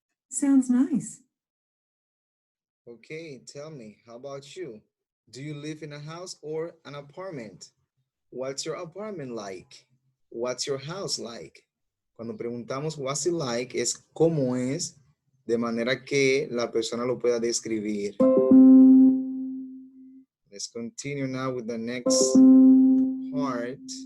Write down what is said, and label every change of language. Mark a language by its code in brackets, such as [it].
[en] Sounds nice. Okay, tell me, how about you? Do you live in a house or an apartment? What's your apartment like? What's your house like? [es] Cuando preguntamos [en] what's it like [es] es cómo es, de manera que la persona lo pueda describir. [en] Let's continue now with the next part.